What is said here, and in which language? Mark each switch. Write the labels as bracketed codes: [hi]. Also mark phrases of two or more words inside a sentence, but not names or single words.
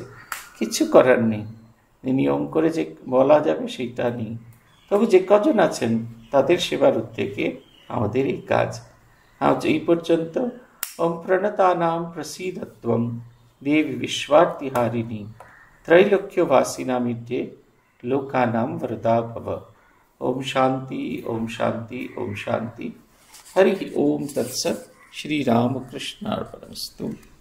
[bn] কিছু করার নেই, নিয়ম করে যে বলা যাবে সেইটা নেই। তবে যে কজন আছেন তাদের সেবার উদ্যোগে আমাদের এই কাজ। আজ এই পর্যন্ত। [sa] ওম প্রণতানাম প্রসীদত্বম দেবী বিশ্বার্তিহারিণী त्रैलोक्यवासिनामिद्ये लोकानां वरदा भव। ओम शांति, ओम शांति, ओम शांति। हरि ओम तत्सत्। श्री रामकृष्णार्पणमस्तु।